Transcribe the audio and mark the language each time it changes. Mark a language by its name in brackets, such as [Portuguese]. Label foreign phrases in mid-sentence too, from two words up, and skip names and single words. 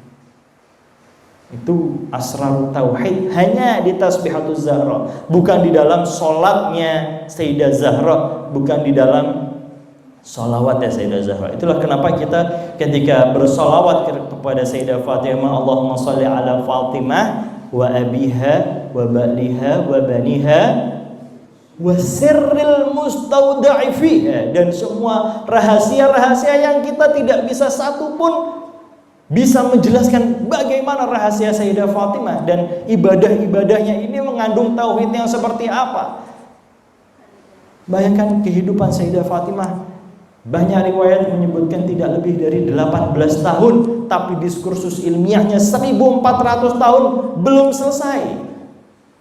[Indonesian] Itu [Arabic] أسرار توحيد [Indonesian] hanya di Tasbihatuz Zahra, bukan di dalam sholatnya Sayyidah Zahra, bukan di dalam sholawatnya Sayyidah Zahra. Itulah kenapa kita ketika bersolawat kepada Sayyidah Fatimah, [Arabic] اللهم صل على فاطمة وأبيها وبعلها وبنيها وسر المستودع فيها, [Indonesian] dan semua rahasia-rahasia yang kita tidak bisa satu pun bisa menjelaskan bagaimana rahasia Sayyidah Fatimah dan ibadah-ibadahnya ini mengandung tauhid yang seperti apa. Bayangkan kehidupan Sayyidah Fatimah, banyak riwayat menyebutkan tidak lebih dari 18 tahun, tapi diskursus ilmiahnya 1400 tahun belum selesai.